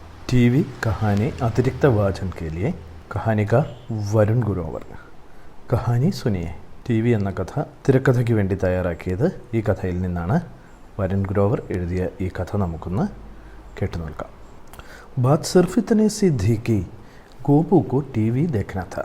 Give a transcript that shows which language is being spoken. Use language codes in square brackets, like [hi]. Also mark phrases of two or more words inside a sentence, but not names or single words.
[hi] टीवी कहानी अतिरिक्त वाचन के लिए कहानी का വരുൺ ഗ്രോവർ. [ml] കഹാനി സുനിയെ ടിവി എന്ന കഥ തിരക്കഥയ്ക്ക് വേണ്ടി തയ്യാറാക്കിയത് ഈ കഥയിൽ നിന്നാണ്. വരുൺ ഗ്രോവർ എഴുതിയ ഈ കഥ നമുക്കൊന്ന് കേട്ടു നോക്കാം. [hi] बात सिर्फ इतनी सी थी कि गोपू को टी वी देखना था.